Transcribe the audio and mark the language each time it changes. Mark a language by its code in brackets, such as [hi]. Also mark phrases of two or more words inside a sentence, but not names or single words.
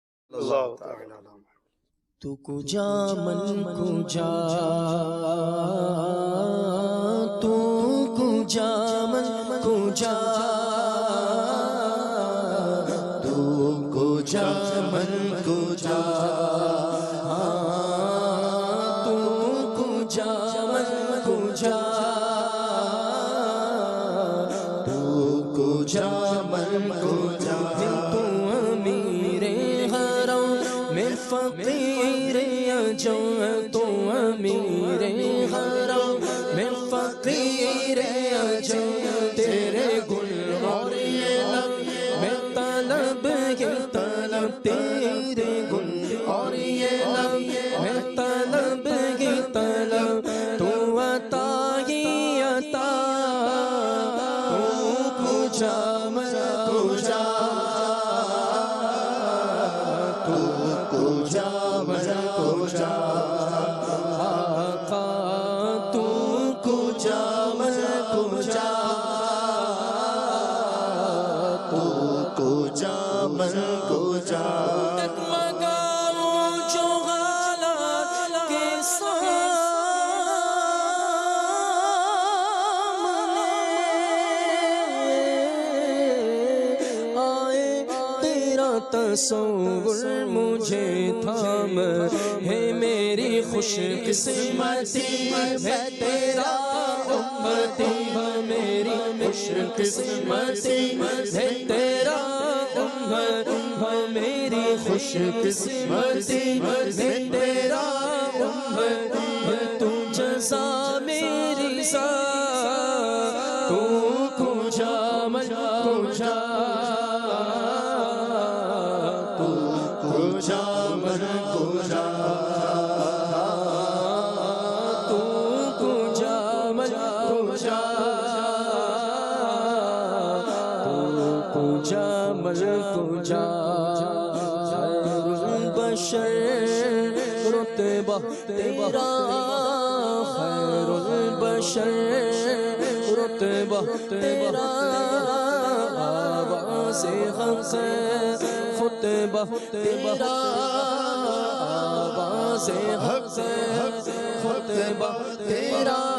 [ur] اللہ تعالی عنہ۔ [fa] تو کجا من کجا، تو کجا من کجا، تو کجا من کجا، تو کجا من کجا، تو کجا من کجا، [ur] تو امیر حرم میں فقیر اجو، تو امیر حرم میں فقیر اجو، تیرے گل اور یہ لب میں طلب ہی طلب، تیرے گل اور یہ لب میں طلب ہی طلب، تو عطا ہی عطا، [fa] تو کجا من کجا، تو کجا من کجا، آقا تو کجا من کجا، تو کجا من کجا، [ur] ڈگمگاؤں جو حالات کے سامنے آئے، تیرا تصور مجھے تھام ہے، میری خوش قسمتی ہے تیرا امتی، میری خوش قسمتی ہے تیرا امتی، میری خوش قسمتی ہے تیرا امتی، تو جزا میری سا، [fa] تو کجا من کجا، تو کجا من کجا، تو کجا من کجا، تو کجا من کجا، [ur] خیر البشر رتبہ تیرا، خیر البشر رتبہ تیرا، آواز حق خطبہ تیرا، آواز حق خطبہ تیرا،